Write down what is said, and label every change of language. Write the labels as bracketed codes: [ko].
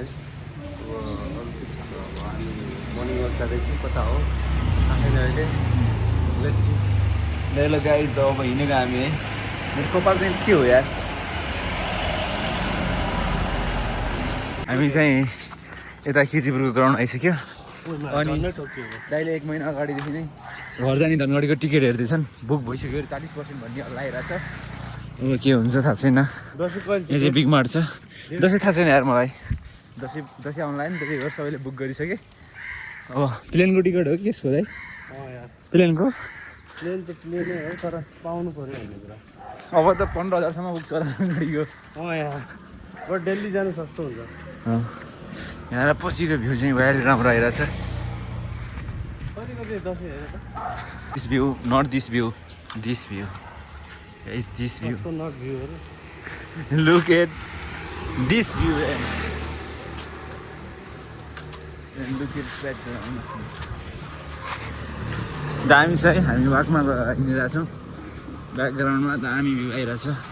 [ne] अब अरू के छ त, अब हामी मर्निङ वाक जाँदैछौँ। कता हो थाहा छैन अहिले। [en] Let's see. [ne] ल गाइज अब हिँडेको हामी है। मेरो कपाल चाहिँ के हो यार। हामी चाहिँ यता किर्तिपुरको ग्राउन्ड आइसक्यो अनि दाइले 1 महिना अगाडिदेखि नै घर जाने धनगढीको टिकट हेर्दैछन्। बुक भइसक्यो 40% भन्ने लगाइरहेको छ। अब के हुन्छ थाहा छैन। यो चाहिँ बिग मार्ट छ। दसैँ थाहा छैन यार मलाई। दसैँ आउनु लाग्यो नि त्यही भएर सबैले बुक गरिसके। अब प्लेनको टिकट हो कि यसको दाइ? प्लेनको प्लेन त प्लेनै हो तर पाउनु पऱ्यो भन्ने कुरा। अब त 15,000सम्म पुग्छ होला धनगढीको। यार बट दिल्ली जानु सस्तो हुन्छ। यहाँ पछिको भ्यू चाहिँ भइहाल्यो राम्रो आइरहेछ। कतिको चाहिँ दसैँ हेर त। [en] This view not this view, this view is this view. Not भ्यूहरू look at this view and look at background. [ne] दामी छ है। हामी वाकमा हिँडिरहेछौँ। ब्याकग्राउन्डमा दामी भ्यू आइरहेछ।